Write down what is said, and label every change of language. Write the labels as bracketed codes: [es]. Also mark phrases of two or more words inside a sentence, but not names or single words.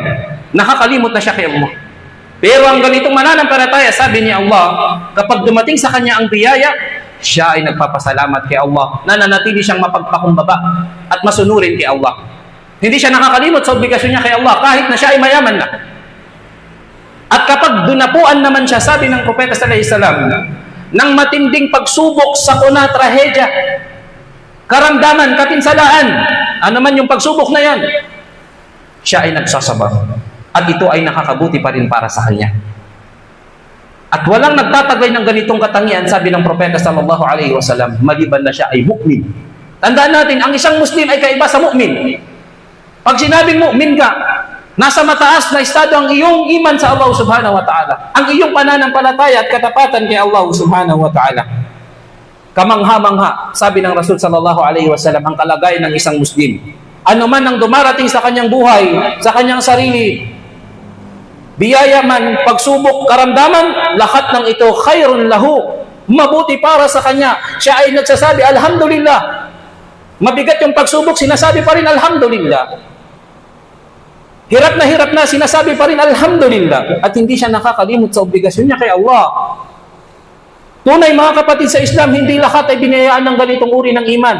[tl] Nakakalimot na siya kay Allah. Pero ang ganitong mananampalataya, sabi ni Allah, kapag dumating sa kanya ang biyaya, siya ay nagpapasalamat kay Allah, nananatili siyang mapagpakumbaba at masunurin kay Allah. Hindi siya nakakalimot sa obligasyon niya kay Allah kahit na siya ay mayaman na. At kapag dunapuan naman siya, sabi ng Propeta [ar] صلى الله عليه وسلم, [tl] ng matinding pagsubok, sakuna, trahedya, karamdaman, katinsalaan, ano man yung pagsubok na yan, siya ay nagsasabar. At ito ay nakakabuti pa rin para sa kanya. At walang nagtatagay ng ganitong katangian, sabi ng Propeta [ar] صلى الله عليه وسلم, [tl] maliban na siya ay mu'min. Tandaan natin, ang isang Muslim ay kaiba sa mu'min. Pag sinabing mu'min ka, nasa mataas na estado ang iyong iman sa Allah [ar] سبحانه وتعالى. [tl] Ang iyong pananampalataya at katapatan kay Allah [ar] سبحانه وتعالى. [tl] Kamangha-mangha, sabi ng Rasul [ar] صلى الله عليه وسلم, [tl] ang kalagayan ng isang Muslim. Ano man ang dumarating sa kanyang buhay, sa kanyang sarili, biyaya man, pagsubok, karamdaman, lahat ng ito [ar] خير له, [tl] mabuti para sa kanya. Siya ay nagsasabi, alhamdulillah. Mabigat yung pagsubok, sinasabi pa rin, alhamdulillah. Hirap na, sinasabi pa rin, alhamdulillah. At hindi siya nakakalimot sa obligasyon niya kay Allah. Tunay mga kapatid sa Islam, hindi lahat ay binayaan ng ganitong uri ng iman.